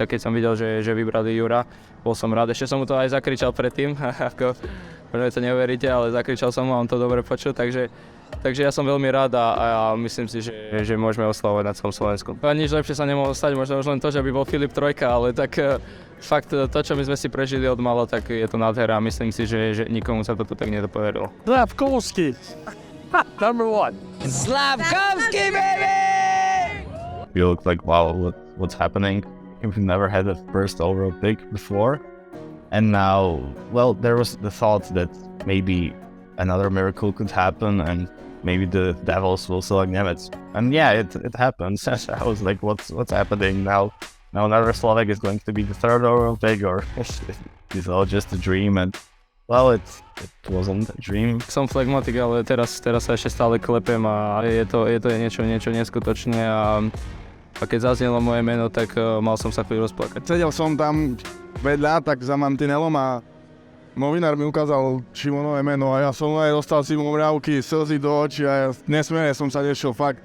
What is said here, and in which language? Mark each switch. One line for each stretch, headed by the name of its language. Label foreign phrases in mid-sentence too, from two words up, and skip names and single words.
Slovak: Keď som videl, že vybrali Jura, bol som rád. Ešte som mu to aj zakričal predtým, ako možno to neuveríte, ale zakričal som mu a on to dobre počul, takže ja som veľmi rád a myslím si, že môžeme oslavovať na celom Slovensku. Nič lepšie sa nemohlo stať, možno už len to, že by bol Filip Trojka, ale tak fakt to, čo my sme si prežili od malo, tak je to nádhera a myslím si, že nikomu sa to tu tak nedopovedalo. Slavkovský!
English: Number 1. Slavkovský, baby! We looked like, wow, what's happening? We've never had a first overall pick before. And now, well, there was the thought that maybe another miracle could happen and maybe the Devils will select Nemec. And yeah, it happened. I was like, what's happening now? Now another Slovak is going to be the third overall pick, or it's all just a dream? And well, it wasn't a dream.
Slovak: Som flegmatik, ale teraz sa ešte stále klepem a je to niečo neskutočné a keď zaznelo moje meno, tak mal som sa chvíľu rozplakať. Sedel som tam vedľa, tak za mantinelom a novinár mi ukázal Šimonové meno a ja som aj dostal si mu mriavky, slzy do očí a nesmierne som sa tešil, fakt.